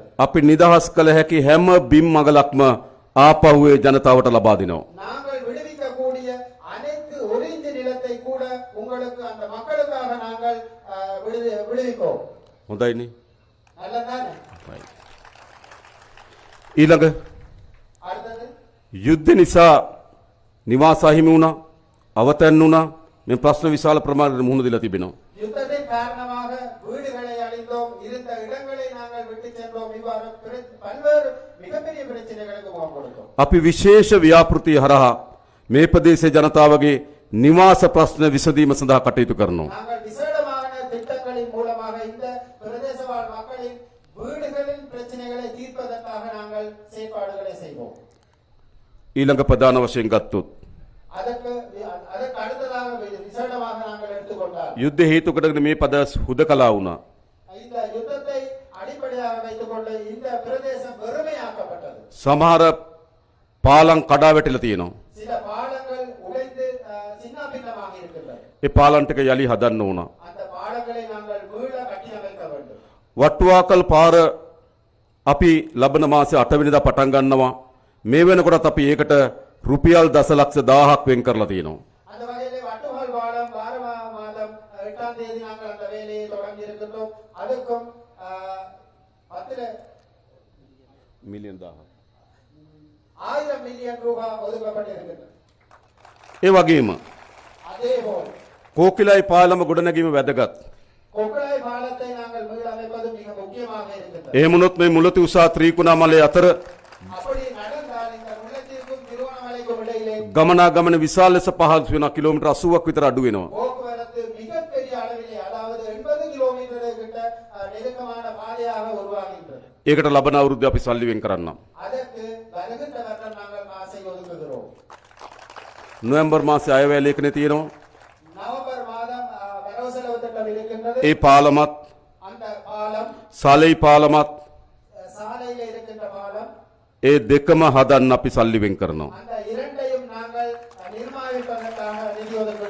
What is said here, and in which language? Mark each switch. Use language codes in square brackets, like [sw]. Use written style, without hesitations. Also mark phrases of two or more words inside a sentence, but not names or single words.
[si] අපි නිදහස් කළ හැකි හැම බිම් මගලක්ම ආපහු ඒ ජනතාවට ලබා දෙනවා. [ta] நாங்கள் விடுவிக்கக்கூடிய அனைத்து ஒரு இன்ச்சு நிலத்தை கூட உங்களுக்கு அந்த மக்களுக்காக நாங்கள் விடுவிப்போம். [si] හොඳයිනේ. [ta] நல்லதானே? [si] ඊළඟ [ta] அடுத்தது [si] යුද්ධ නිසා නිවාස අහිමි වුණා, අවතැන් වුණා. මේ ප්‍රශ්න විශාල ප්‍රමාණයට මුහුණ දීලා තිබෙනවා. [ta] யுத்தத்தின் காரணமாக வீடுகளை அழிந்தோம், இருந்த இடங்களை நாங்கள் விட்டு சென்றோம். இவ்வாறு பல்வேறு மிகப்பெரிய பிரச்சனைகளுக்கு முகம் கொடுத்தோம். [si] අපි විශේෂ ව්‍යාපෘතිය හරහා මේ ප්‍රදේශයේ ජනතාවගේ නිවාස ප්‍රශ්න විසඳීම සඳහා කටයුතු කරනවා. [ta] நாங்கள் விசேடமான திட்டங்களின் மூலமாக இந்த பிரதேசவாழ் மக்களின் வீடுகளின் பிரச்சனைகளை தீர்ப்பதற்காக நாங்கள் செயற்பாடுகளை செய்வோம். [si] ඊළඟ ප්‍රධාන වශයෙන් ගත්තොත් [ta] அதற்கு அடுத்ததாக விசேடமாக நாங்கள் எடுத்துக்கொண்டால் [si] යුද්ධ හේතු කොටගෙන මේ පද හුදකලා වුණා. [ta] இந்த யுத்தத்தை அடிப்படையாக வைத்துக்கொண்டு இந்த பிரதேசம் வெறுமையாக்கப்பட்டது. [si] සමහර පාලම් කඩා වැටිලා තියෙනවා. [ta] சில பாலங்கள் உடைந்து சின்னாபின்னமாக இருக்கின்றன. [si] ඒ පාලම් ටික යලි හදන්න ඕන. [ta] அந்த பாலங்களை நாங்கள் மீள கட்டியமைக்க வேண்டும். [si] වට්ටුවාකල් පාර අපි ලබන මාසේ 8 වෙනිදා පටන් ගන්නවා. මේ වෙනකොටත් අපි ඒකට රුපියල් දසලක්ෂ 1000ක් වෙන් කරලා තියෙනවා. [ta] அந்த வகையிலே வட்டுவால் பாலம் மாதம் 8ஆம் தேதி நாங்கள் அந்த வேலையை தொடங்கி இருக்கின்றோம். அதுக்கும் 10 [si] මිලියන් 1000ක්. [ta] 1000 மில்லியன் ரூபாய் ஒதுக்கப்பட்டிருக்கிறது. [si] ඒ වගේම [ta] அதேபோல் [si] කෝකිලයි පාලම ගොඩනැගීම වැදගත්. [ta] கொக்குளாய் பாலத்தை நாங்கள் மீளமைப்பது மிக முக்கியமாக இருக்கிறது. [si] එහෙම වුණොත් මේ මුලති උසා ත්‍රිකුණාමලයේ අතර [ta] அப்படி நடந்தால் இந்த முல்லைத்தீவுக்கும் திருவண்ணாமலைக்கும் இடையிலே [si] ගමනාගමන විශාල ලෙස පහසු වෙනවා. කිලෝමීටර් 80ක් විතර අඩු වෙනවා. [ta] போக்குவரத்து மிகப்பெரிய அளவிலே அதாவது 80 கிலோமீட்டர் கிட்ட நெருக்கமான பாதையாக உருவாகின்றது. [si] ඒකට ලබන අවුරුද්ද අපි සල්ලි වෙන් කරන්නම්. [ta] அதற்கு வருகின்ற வருடம் நாங்கள் காசை ஒதுக்குகிறோம். [si] නොවැම්බර් මාසේ අයවැය ලේඛනයේ තියෙනවා. [ta] நவம்பர் மாதம் வரவு செலவு திட்டம் இருக்கின்றது. [si] ඒ පාලමත් [ta] அந்த பாலம் [si] සාලෙයි පාලමත් [ta] சாலையில இருக்கின்ற பாலம் [si] ඒ දෙකම හදන්න අපි සල්ලි වෙන් කරනවා. [ta] அந்த இரண்டையும் நாங்கள் நிர்மாணிப்பதற்காக நிதி ஒதுக்கீடு